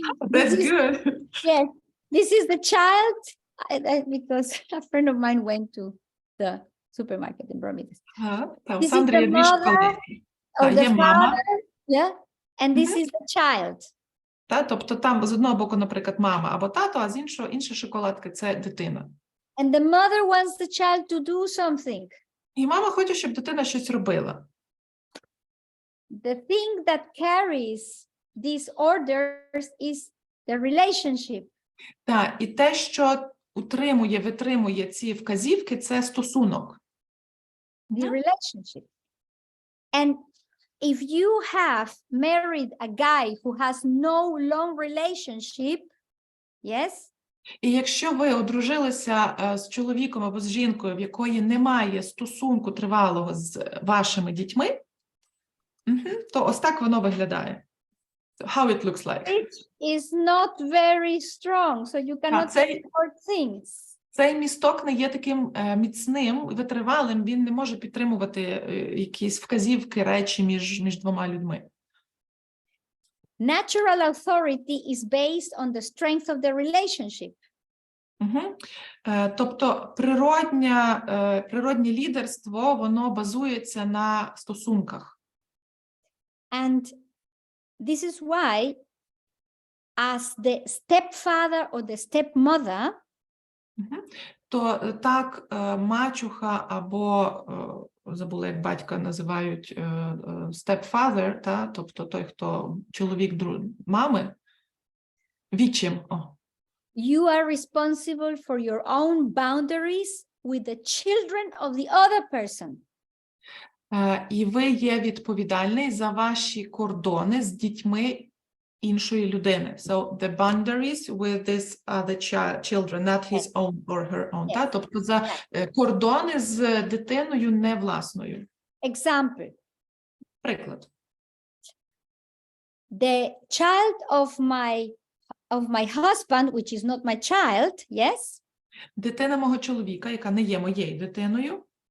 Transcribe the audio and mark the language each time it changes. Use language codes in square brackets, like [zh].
[en] That's good. Yes, this is the child, because a friend of mine went to the supermarket and brought me this. This is the mother or the father, yeah, and this is the child. [uk] Тобто там з одного боку, наприклад, мама або тато, а з іншого інші шоколадки – це дитина. [en] And the mother wants the child to do something. [uk] І мама хоче, щоб дитина щось робила. [en] The thing that carries these orders is the relationship. [uk] Так, і те, що утримує, витримує ці вказівки – це стосунок. [en] The relationship. And if you have married a guy who has no long relationship, yes? [uk] І якщо ви одружилися з чоловіком або з жінкою, в якої немає стосунку тривалого з вашими дітьми, то ось так воно виглядає. [en] So how it looks like. It is not very strong, so you cannot support things. [uk] Цей місток не є таким міцним, витривалим, він не може підтримувати якісь вказівки, речі між двома людьми. [en] Natural authority is based on the strength of the relationship. [uk] Тобто природнє лідерство, воно базується на стосунках. [en] And this is why, as the stepfather or the stepmother, [uk] То так мачуха або, забула, як батька називають, stepfather, тобто той, хто чоловік мами, відчим. [en] you are responsible for your own boundaries with the children of the other person. [uk] І ви є відповідальний за ваші кордони з дітьми іншої людини. [en] So the boundaries with this other children, not his own or her own. [uk] Тобто за кордони з дитиною не власною. [en] Example. [uk] Приклад. [en] The child of my husband, which is not my child, yes? [uk] Дитина мого чоловіка, яка не є моєю дитиною,